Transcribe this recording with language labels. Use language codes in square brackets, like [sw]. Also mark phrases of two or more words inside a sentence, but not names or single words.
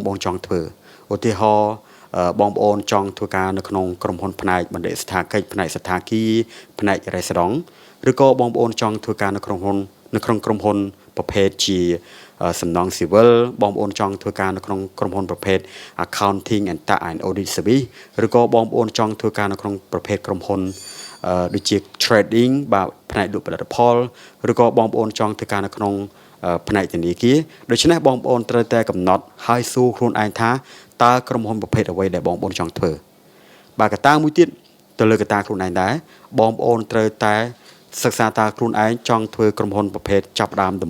[km] ប្អូនចង់ធ្វើឧទាហរណ៍បងប្អូនចង់ធ្វើការនៅក្នុងក្រុមហ៊ុនផ្នែកបណ្ឌិតស្ថាកិច្ចផ្នែកសទ្ធាគារផ្នែករ៉េស្តង់ឬក៏បងប្អូនចង់ធ្វើការ នៅក្នុងក្រុមហ៊ុនប្រភេទជាសំណង់ស៊ីវិលបងប្អូនចង់ធ្វើការនៅក្នុងក្រុមហ៊ុនប្រភេទ [en] accounting and tax and audit service [km] ឬក៏បងប្អូនចង់ធ្វើការនៅក្នុងប្រភេទក្រុមហ៊ុនដូចជា trading បាទផ្នែកលក់ផលិតផលឬក៏បងប្អូនចង់ធ្វើការនៅក្នុងផ្នែកធនាគារដូច្នេះបងប្អូនត្រូវតែកំណត់ហើយសួរខ្លួនឯងថាតើក្រុមហ៊ុនប្រភេទអ្វីដែលបងប្អូនចង់ធ្វើបាទកត្តាមួយទៀតទៅលើកត្តាខ្លួនឯងដែរបងប្អូនត្រូវតែសិក្សាតើខ្លួនឯងចង់ធ្វើក្រុមហ៊ុនប្រភេទចាប់ដើមដំ